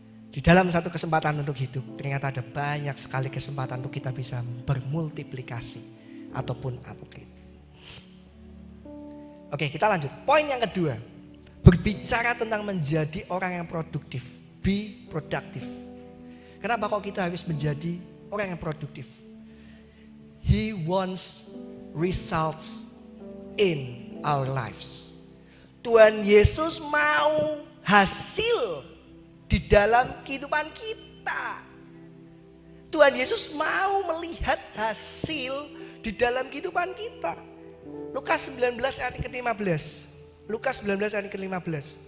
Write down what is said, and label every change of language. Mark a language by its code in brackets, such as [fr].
[id] Di dalam satu kesempatan untuk hidup, ternyata ada banyak sekali kesempatan untuk kita bisa bermultiplikasi ataupun upgrade. Oke, kita lanjut. Poin yang kedua, berbicara tentang menjadi orang yang produktif. [en] Be productive. [id] Kenapa kok kita harus menjadi orang yang produktif? [en] He wants results in our lives. [id] Tuhan Yesus mau hasil di dalam kehidupan kita. Tuhan Yesus mau melihat hasil di dalam kehidupan kita. Lukas 19 ayat ke-15. Lukas 19 ayat ke-15.